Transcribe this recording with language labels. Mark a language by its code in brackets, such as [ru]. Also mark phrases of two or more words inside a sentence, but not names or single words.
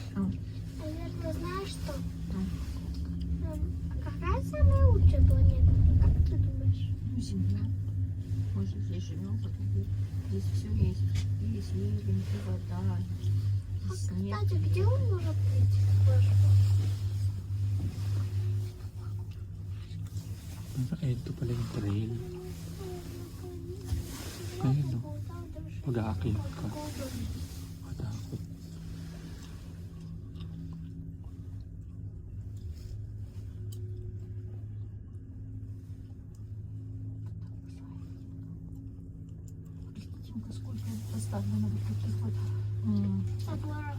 [ru] Наверное, знаешь что? А. А какая самая лучшая планета? Как ты думаешь? Ну, Земля. Мы же здесь живем, потом здесь все есть. И зелень, и вода, и снег. Кстати, где он может быть? [tl] Ito pala yung trail. Ayun, no? Mag-aakyat ka. Matakot. [ru] Тимка, сколько поставлено вот таких вот Забор.